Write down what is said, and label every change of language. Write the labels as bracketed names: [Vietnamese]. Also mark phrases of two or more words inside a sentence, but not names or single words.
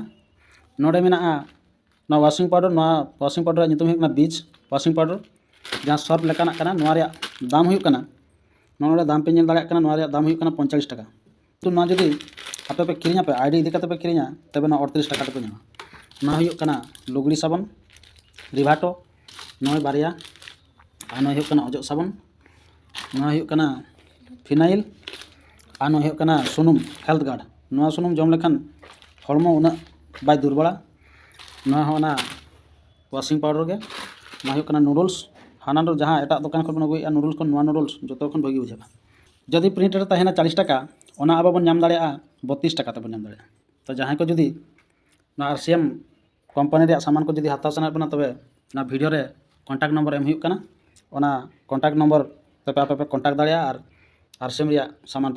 [Santali] नोडे मेनाआ ना [English] washing powder [Santali] नितुम हुयुग कना बीच [English] washing powder [Santali] जहाँ सर्फ लेकानाग कना। नोआ रेया दाम हुयुग कना नोडे दाम पे नेल दाड़ेयाग कना। नोआ रेया दाम हुयुग कना 45 टाका। तो नोआ जुदी आपे पे किरिङा पे आईडी इदी काते पे किरिङा तबे ना 38 टाका पे ᱧᱟᱢᱟ। नोआ हुयुग कना लुगड़ी साबन रिभाटो नोय बारिया और नोय हुयुग कना अजग साबन नोआ हुयुग कना फिनाइल और नोय हुयुग कना सुनुम हेल्थ गार्ड। नोआ सुनुम जम लेखान हड़मो उना बाय दुर्बला। नोआ होना [English] washing powder [Santali] गे नोआ हुयुग कना नूडल्स हाना दो जहाँ एटा दुकान खन बन अगुया नूडल्स खन नोआ नूडल्स जतो खन भागी बुझागा। जदि प्रिंट रे तहेना 40 टाका ओना आबो बन ᱧᱟᱢ दाड़ेया 32 टाका तबन ᱧᱟᱢ दाड़ेया। तो जहाँ को जुदी ना आरसीएम कंपनी रे सामान को जुदी हाताव सना बना तबे ना वीडियो रे [English] contact number [Santali] एम हुयुग कना। ओना [English] contact number [Santali] तबे आपे पे कॉन्टैक्ट दाड़ेया और आरसीएम रे सामान पे